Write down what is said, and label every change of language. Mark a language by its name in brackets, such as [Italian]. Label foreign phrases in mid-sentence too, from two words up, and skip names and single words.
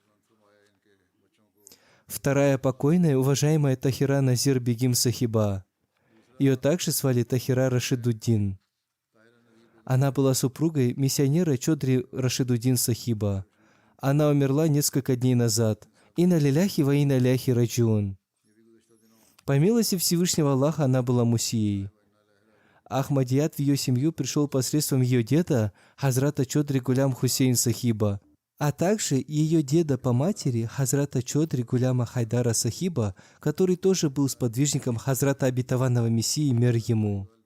[Russian] Вторая покойная, уважаемая Тахира Назир Бегим Сахиба. Ее также звали Тахира Рашидуддин. Она была супругой миссионера Чодри Рашидуддин Сахиба. Она умерла несколько дней назад. [Arabic] إنا لله وإنا إليه راجعون. [Russian] По милости Всевышнего Аллаха она была мусией. Ахмадият в ее семью пришел посредством ее деда Хазрата Чодри Гулям Хусейн Сахиба, а также ее деда по матери Хазрата Чодри Гуляма Хайдара Сахиба, который тоже был сподвижником Хазрата Обетованного Мессии, мир ему.